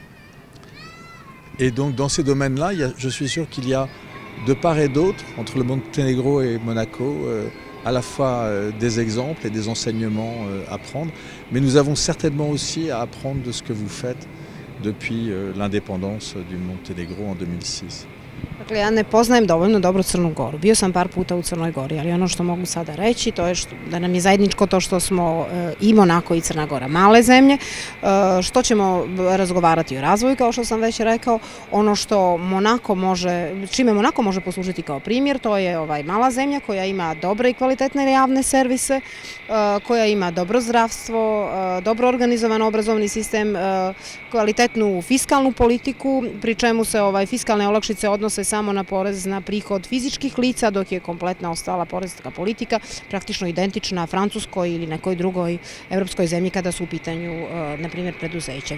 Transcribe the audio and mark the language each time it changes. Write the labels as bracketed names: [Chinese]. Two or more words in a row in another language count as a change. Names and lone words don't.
[French] Et donc dans ces domaines-là, je suis sûr qu'il y a de part et d'autre, entre le Monténégro et Monaco, à la fois des exemples et des enseignements à prendre. Mais nous avons certainement aussi à apprendre de ce que vous faites depuis l'indépendance du Monténégro en 2006. [Serbian] Dakle, ja ne poznajem dovoljno dobro Crnu Goru. Bio sam par puta u Crnoj Gori, ali ono što mogu sada reći to je da nam je zajedničko to što smo i Monako i Crna Gora male zemlje, što ćemo razgovarati o razvoju, kao što sam već rekao. Ono što čime Monako može poslužiti kao primjer, to je mala zemlja koja ima dobre i kvalitetne javne servise, koja ima dobro zdravstvo, dobro organizovan obrazovni sistem, kvalitetnu fiskalnu politiku, pri čemu se fiskalne olakšice odnose samo na porez na prihod fizičkih lica, dok je kompletna ostala porezka politika praktično identična Francuskoj ili nekoj drugoj evropskoj zemlji kada su u pitanju, na primjer, preduzeća.